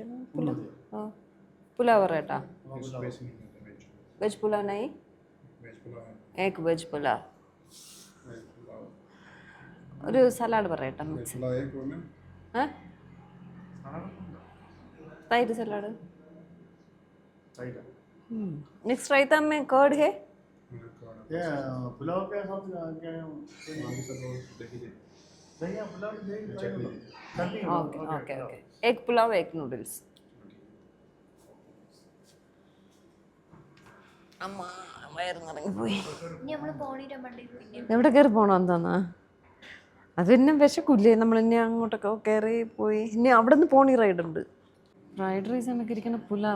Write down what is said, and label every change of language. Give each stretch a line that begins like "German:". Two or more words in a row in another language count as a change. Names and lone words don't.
Malayalam: പുലാവ്. ആ പുലാവ് പറയട്ടാ.
Hindi: वेज पुलाव नहीं, एक वेज पुलाव.
Malayalam: ഒരു സലാഡ് പറയട്ടെ മിക്സ്. തൈര് സലാഡ്.
Hindi: मिक्स रायता में कर्ड है. पुलाव के साथ क्या ओके ओके ओके. एक पुलाव एक नूडल्स.
Malayalam: അമ്മ വയറ് നിറങ്ങി പോയി. എവിടെ കയറി പോകണം എന്താന്നാ? അത് പിന്നെ വിശക്കൂല്ലേ, നമ്മൾ ഇനി അങ്ങോട്ടൊക്കെ കയറി പോയി. ഇനി അവിടെ നിന്ന്
English: pony ride
Malayalam: ഉണ്ട്.
English: fried rice
Malayalam: എന്നൊക്കെ ഇരിക്കുന്ന പുലാവ്.